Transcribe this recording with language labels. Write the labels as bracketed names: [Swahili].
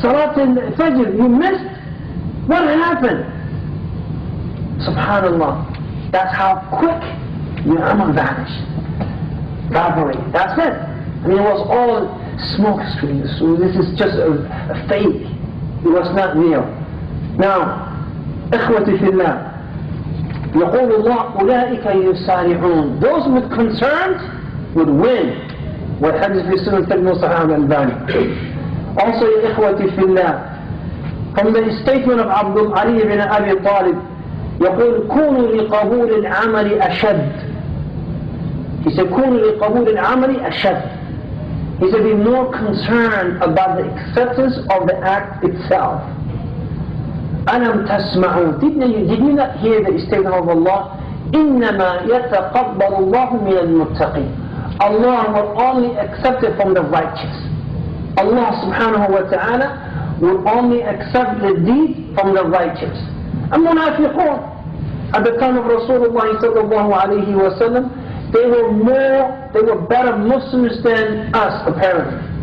[English] Salat al-Fajr, you missed? What happened? Subhanallah. That's how quick your amal vanished. That's it. It was all smoke screens. So this is just a fake. It was not real. [Arabic] Now, إخوتي في الله, يقول الله أولئك يسارعون. [English] Those with concerns would win. [Arabic] والحديث في سنة الترمذي صحيح الألباني. [English] Also, [Arabic] إخوتي في الله, [English] from the statement of Abdul Ali ibn Abi Talib, [Arabic] يقول كونوا لقبول العمل أشد. [English] He said, [Arabic] كونوا لقبول العمل أشد. [English] He said, be more concerned about the acceptance of the act itself. [Arabic] ألم تسمعون. [English] Did you not hear the statement of Allah? [Arabic] إنما يتقبل الله من المتقين. [English] Allah will only accept it from the righteous. Allah subhanahu wa ta'ala will only accept the deed from the righteous. And munafiqun, at the time of Rasulullah sallallahu alayhi wa sallam, they were better Muslims than us apparently.